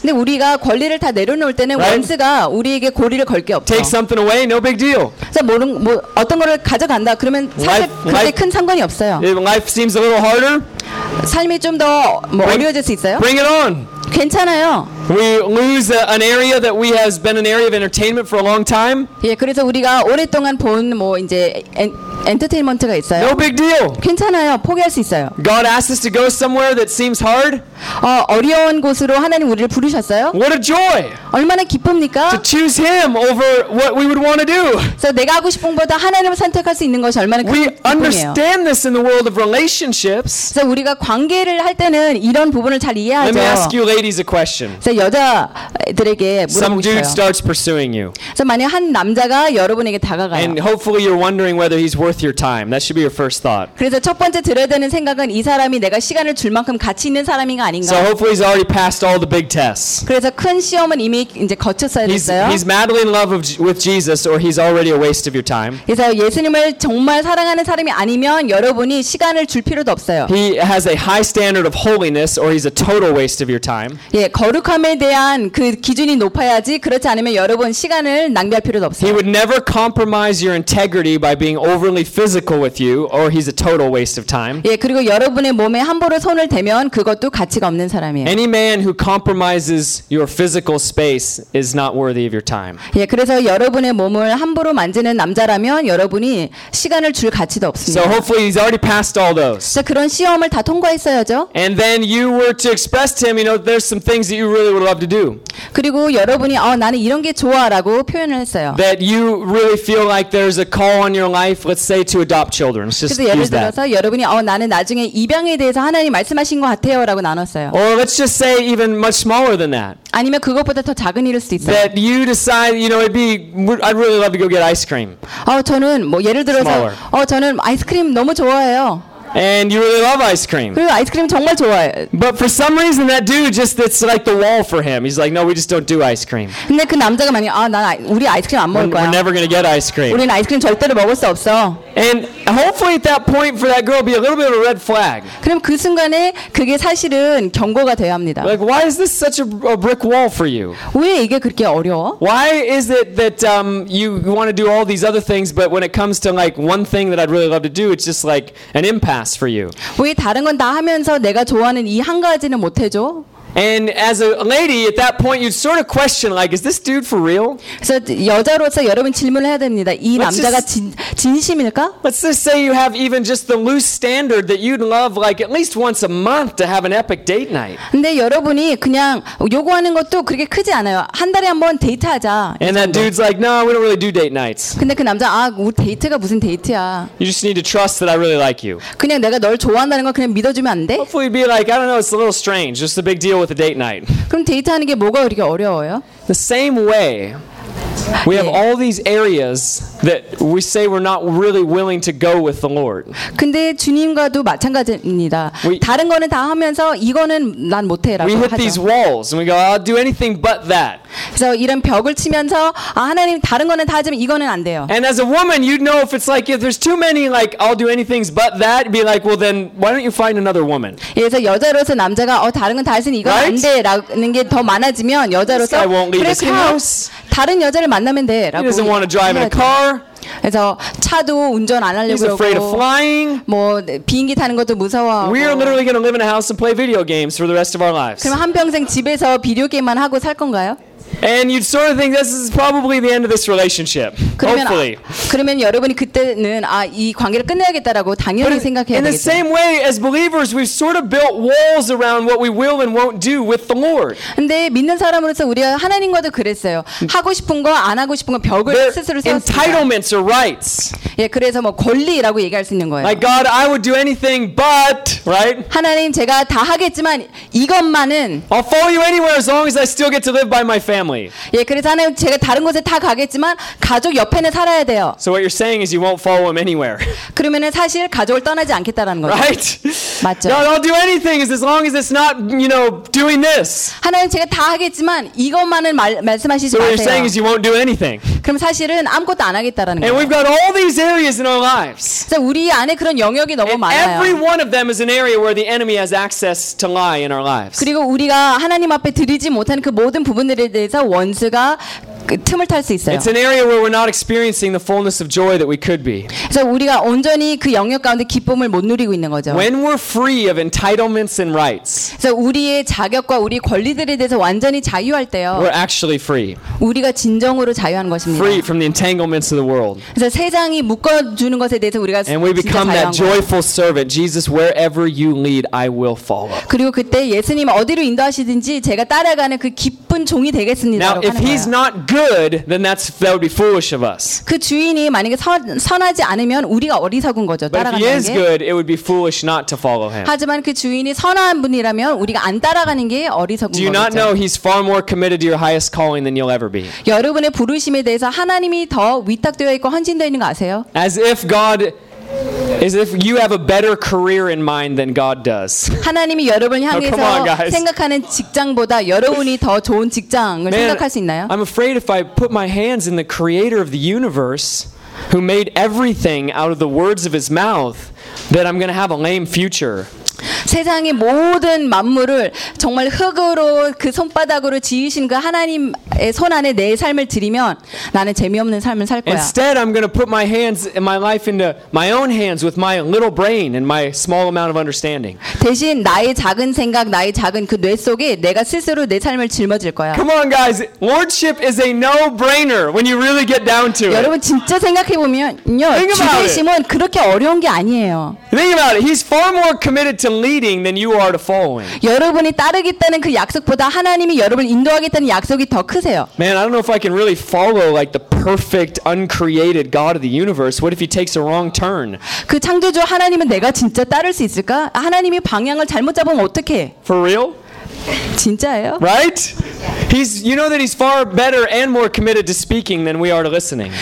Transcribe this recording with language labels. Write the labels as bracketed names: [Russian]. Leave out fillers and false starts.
[Korean] 근데 우리가 권리를 다 내려놓을 때는 [English] right? [Korean] 원스가 우리에게 고리를 걸 게 없어. [English] Take something away, no big deal. [Korean] 자, 모르, 뭐 어떤 거를 가져간다. 그러면 사실 그게 큰 상관이 없어요. [English] Life seems a little harder. [Korean] 삶이 좀 더 뭐 어려워질 수 있어요? [English] Bring it on. [Korean] 괜찮아요. [English] We lose an area that we has been an area of entertainment for a long time. [Korean] 예, 그래서 우리가 오랫동안 본 뭐 이제 엔터테인먼트가 있어요. [English] No big deal. [Korean] 괜찮아요. 포기할 수 있어요. [English] God asks us to go somewhere that seems hard. [Korean] 어려운 곳으로 하나님 우리를 부르셨어요. [English] What a joy. [Korean] 얼마나 기쁩니까? [English] To choose Him over what we would want to do. [Korean] 그래서 내가 하고 싶은 것보다 하나님을 선택할 수 있는 것이 얼마나 기쁨이에요. [English] We understand this in the world of relationships. [Korean] 그래서 우리가 관계를 할 때는 이런 부분을 잘 이해하죠. [English] Let me ask you ladies a question. [Korean] 여자들에게 [English] Some dude starts pursuing you. [Korean] 그래서 만약 한 남자가 여러분에게 다가가요. [English] And hopefully you're wondering whether he's worth your time. That should be your first thought. [Korean] 그래서 첫 번째 들어야 되는 생각은 이 사람이 내가 시간을 줄 만큼 가치 있는 사람인가 아닌가. [English] So hopefully he's already passed all the big tests. [Korean] 그래서 큰 시험은 이미 이제 거쳤어야 됐어요. [English] He's madly in love with Jesus, or he's already a waste of your time. [Korean] 그래서 예수님을 정말 사랑하는 사람이 아니면 여러분이 시간을 줄 필요도 없어요. [English] He has a high standard of holiness, or he's a total waste of your time. [Korean] 예, 거룩함에 대한 그 기준이 높아야지. 그렇지 않으면 여러분 시간을 낭비할 필요도 없어요. [English] He would never compromise your integrity by being over physical with you or he's a total waste of time. [Korean] 예, 그리고 여러분의 몸에 함부로 손을 대면 그것도 가치가 없는 사람이에요. [English] Any man who compromises your physical space is not worthy of your time. [Korean] 예, 그래서 여러분의 몸을 함부로 만지는 남자라면 여러분이 시간을 줄 가치도 없습니다. [English] So hopefully he's already passed all those. [Korean] 자, 그런 시험을 다 통과했어야죠. [English] And then you were to express to him, you know, there's some things that you really would love to do. [Korean] 그리고 여러분이 나는 이런 게 좋아라고 표현을 했어요. [English] That you really feel like there's a call on your life. Let's say to adopt children. Let's just use that. [Korean] 예를 들어서 여러분이 나는 나중에 입양에 대해서 하나님 말씀하신 것 같아요라고 나눴어요. [English] Or let's just say even much smaller than that. [Korean] 아니면 그것보다 더 작은 일일 수도 있어요. [English] That you decide, you know, it'd be, I'd really love to go get ice cream. [Korean] 저는 뭐 예를 들어서, 저는 아이스크림 너무 좋아해요. [English] And you really love ice cream. [Korean] 그리고 아이스크림 정말 좋아해. [English] But for some reason, that dude just—it's like the wall for him. He's like, no, we just don't do ice cream. [Korean] 근데 그 남자가 많이 난 우리 아이스크림 안 먹을 거야. [English] We're never gonna get ice cream. [Korean] 우리는 아이스크림 절대로 먹을 수 없어. [English] And hopefully, at that point, for that girl, be a little bit of a red flag. [Korean] 그럼 그 순간에 그게 사실은 경고가 되어야 합니다. [English] Like, why is this such a brick wall for you? [Korean] 왜 이게 그렇게 어려워? [English] Why is it that you want to do all these other things, but when it comes to like one thing that I'd really love to do, it's just like an impasse. For you. [Korean] 왜 다른 건 다 하면서 내가 좋아하는 이 한 가지는 못 해줘? And as a lady, at that point, you'd sort of question, like, is this dude for real? 그래서 여자로서 여러분 질문을 해야 됩니다. 이 남자가 진심일까? [English] Let's just say you have even just the loose standard that you'd love, like, at least once a month to have an epic date night. [Korean] 근데 여러분이 그냥 요구하는 것도 그렇게 크지 않아요. 한 달에 한번 데이트하자. [English] And that dude's like, no, we don't really do date nights. [Korean] 근데 그 남자, 우리 데이트가 무슨 데이트야? [English] You just need to trust that I really like you. [Korean] 그냥 내가 널 좋아한다는 걸 그냥 믿어주면 안 돼? [English] Hopefully, be like, I don't know, it's a little strange, just a big deal. With a date night. [Korean] 그럼 데이트하는 게 뭐가 그렇게 어려워요? [English] The same way. We have all these areas that we say we're not really willing to go with the Lord. [Korean] 근데 주님과도 마찬가지입니다. 다른 거는 다 하면서 이거는 난 못 해라고 하죠. [English] We hit these walls and we go, I'll do anything but that. [Korean] 그래서 이런 벽을 치면서 하나님 다른 거는 다 하지만 이거는 안 돼요. [English] And as a woman, you'd know if it's like if there's too many like I'll do anything but that, be like, well then why don't you find another woman? [Korean] 그래서 여자로서 남자가 다른 건 다 했으니 이거 안 돼라는 게 더 많아지면 여자로서 [English] I won't leave his house. [Korean] 다른 여자를 만나면 돼. 라고 [English] He doesn't want to drive in a car. [Korean] 그래서 차도 운전 안 하려고 [English] He's [Korean] 그러고 [English] afraid of flying. [Korean] 뭐 비행기 타는 것도 무서워하고 [English] We are literally going to live in a house and play video games for the rest of our lives. [Korean] 그럼 한 평생 집에서 비디오 게임만 하고 살 건가요? [English] And you'd sort of think this is probably the end of this relationship. [Korean] 그러면, [English] hopefully. [Korean] 그러면 여러분이 그때는 이 관계를 끝내야겠다라고 당연히 생각해야 되겠죠. [English] In the same way as believers, we've sort of built walls around what we will and won't do with the Lord. [Korean] 근데 믿는 사람으로서 우리가 하나님과도 그랬어요. 하고 싶은 거 안 하고 싶은 거 벽을 [English] Their [Korean] 스스로 세웠습니다. [English] Entitlements or rights. [Korean] 예, 그래서 뭐 권리라고 얘기할 수 있는 거예요. [English] Like God, I would do anything but, right? [Korean] 하나님 제가 다 하겠지만 이것만은 [English] I'll follow you anywhere as long as I still get to live by my family. family. [Korean] 예, 그러잖아요. 제가 다른 곳에 다 가겠지만 가족 옆에는 살아야 돼요. [English] So what you're saying is you won't follow him anywhere. [Korean] 그러면은 사실 가족을 떠나지 않겠다라는 거죠. [English] Right? [Korean] 맞죠. [English] No, I'll do anything as long as it's not, you know, doing this. [Korean] 하나님, 제가 다 하겠지만 이것만은 말씀하시지 마세요. [English] So what you're saying is you won't do anything. [Korean] 그럼 사실은 아무것도 안 하겠다라는 거예요. [English] And we've got all these areas in our lives. [Korean] 그래서 우리 안에 그런 영역이 너무 많아요. [English] Every one of them is an area where the enemy has access to lie in our lives. [Korean] 그리고 우리가 하나님 앞에 드리지 못한 그 모든 부분들에 대해서 원수가 그 틈을 탈 수 있어요. [English] It's an area where we're not experiencing the fullness of joy that we could be. [Korean] 그래서 우리가 온전히 그 영역 가운데 기쁨을 못 누리고 있는 거죠. [English] When we're free of entitlements and rights. [Korean] 그래서 우리의 자격과 우리 권리들에 대해서 완전히 자유할 때요. [English] We're actually free. [Korean] 우리가 진정으로 자유한 것입니다. [English] Free from the entanglements of the world. [Korean] 그래서 세상이 묶어 주는 것에 대해서 우리가 [English] And we become that joyful servant. Jesus, wherever you lead, I will follow. [Korean] 그리고 그때 예수님 어디로 인도하시든지 제가 따라가는 그 기쁜 종이 되겠습니다. [English] Now, if he's not good, then that's that would be foolish of us. [Korean] 그 주인이 만약에 선하지 않으면 우리가 어리석은 거죠. 따라가는 게. [English] But if he is good, it would be foolish not to follow him. [Korean] 하지만 그 주인이 선한 분이라면 우리가 안 따라가는 게 어리석은 거죠. [English] Do you not know he's far more committed to your highest calling than you'll ever be? [Korean] 여러분의 부르심에 대해서 하나님이 더 위탁되어 있고 헌신되어 있는 거 아세요? [English] As if God is if you have a better career in mind than God does. [Korean] 하나님이 여러분 향해서 생각하는 직장보다 여러분이 더 좋은 직장을 [English] Man, [Korean] 생각할 수 있나요? [English] I'm afraid if I put my hands in the creator of the universe who made everything out of the words of his mouth that I'm going to have a lame future. [Korean] 세상의 모든 만물을 정말 흙으로 그 손바닥으로 지으신 그 하나님의 손 안에 내 삶을 들이면 나는 재미없는 삶을 살 거야. [English] Instead, I'm going to put my hands and my life into my own hands with my little brain and my small amount of understanding. [Korean] 대신 나의 작은 생각, 나의 작은 그 뇌 속에 내가 스스로 내 삶을 짊어질 거야. [English] Come on, guys. Lordship is a no-brainer when you really get down to it. [Korean] 여러분 진짜 생각해 보면요, 주제심은 그렇게 어려운 게 아니에요. [English] Think about it. He's far more committed to leading than you are to following. [Korean] 여러분이 따르겠다는 그 약속보다 하나님이 여러분을 인도하겠다는 약속이 더 크세요. [English] Man, I don't know if I can really follow like the perfect uncreated God of the universe. What if he takes a wrong turn? [Korean] 그 창조주 하나님은 내가 진짜 따를 수 있을까? 하나님이 방향을 잘못 잡으면 어떡해? [English] For real? [Korean] 진짜예요? [English] Right? He's you know that he's far better and more committed to speaking than we are to listening.